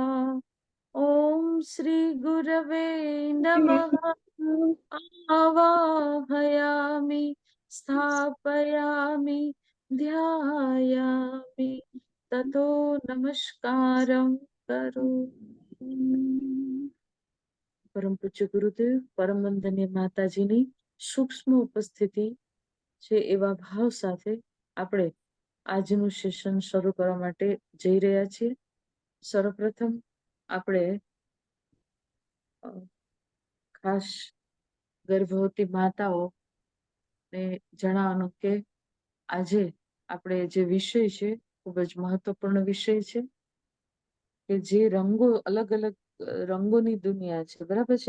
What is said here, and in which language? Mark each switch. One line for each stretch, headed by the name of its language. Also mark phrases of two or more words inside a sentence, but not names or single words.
Sanskrit: ओम श्री गुरवे नमः. आवाहयामि स्थापयामि ध्यायामि ततो नमस्कारं करोमि.
Gujarati: પરમ પૂજ્ય ગુરુદેવ પરમ વંદનીય માતાજીની સૂક્ષ્મ ઉપસ્થિતિ છે એવા ભાવ સાથે આપણે આજનું સેશન શરૂ કરવા માટે જઈ રહ્યા છીએ. સર્વપ્રથમ આપણે ખાસ ગર્ભવતી માતાઓને જણાવવાનું કે આજે આપણે જે વિષય છે ખૂબ જ મહત્વપૂર્ણ વિષય છે કે જે રંગો અલગ અલગ રંગોની દુનિયા છે, બરાબર છે.